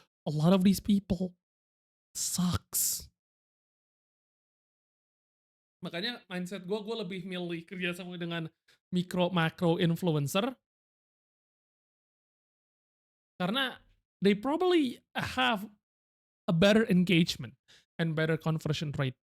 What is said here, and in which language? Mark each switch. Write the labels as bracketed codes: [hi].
[en] A lot of these people sucks. [id] Makanya mindset gue lebih milih kerjasama dengan macro influencer. Karena [en] they probably have a better engagement and better conversion rate.